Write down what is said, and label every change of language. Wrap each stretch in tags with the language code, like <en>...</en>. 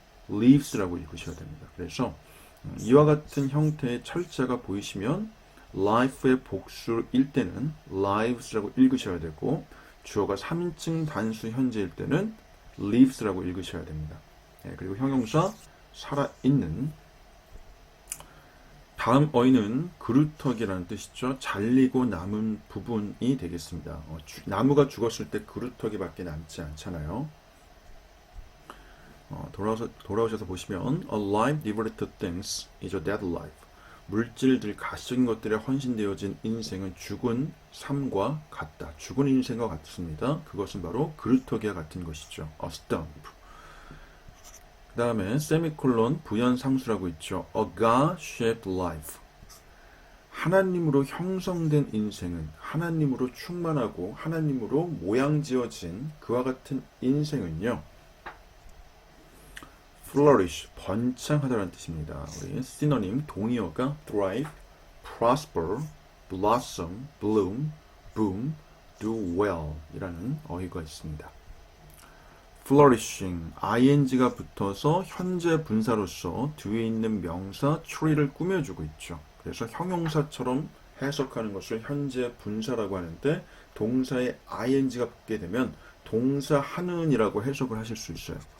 <ko>leaves라고 읽으셔야 됩니다. 그래서 이와 같은 형태의 철자가 보이시면 life의 복수일 때는 lives라고 읽으셔야 되고 주어가 3인칭 단수 현재일 때는 lives라고 읽으셔야 됩니다. 그리고 형용사 살아있는 다음 어휘는 그루터기라는 뜻이죠. 잘리고 남은 부분이 되겠습니다. 나무가 죽었을 때 그루터기밖에 남지 않잖아요. 돌아오셔서 보시면</ko> <en>alive devoted to things is a dead life.</en> <ko>물질들, 가시적인 것들에 헌신되어진 인생은 죽은 삶과 같다. 죽은 인생과 같습니다. 그것은 바로 그루터기와 같은 것이죠.</ko> <en>A stump.</en> <ko>그 다음에 세미콜론 부연상수라고 있죠.</ko> <en>A God-shaped life.</en> <ko>하나님으로 형성된 인생은 하나님으로 충만하고 하나님으로 모양지어진 그와 같은 인생은요. flourish, 번창하다라는 뜻입니다. 우리 시노님 동의어가</ko> <en>thrive, prosper, blossom, bloom, boom, do well</en> <ko>이라는 어휘가 있습니다. flourishing, ing가 붙어서 현재 분사로서 뒤에 있는 명사 tree를 꾸며주고 있죠. 그래서 형용사처럼 해석하는 것을 현재 분사라고 하는데 동사에 ing가 붙게 되면 동사하는이라고 해석을 하실 수 있어요.</ko>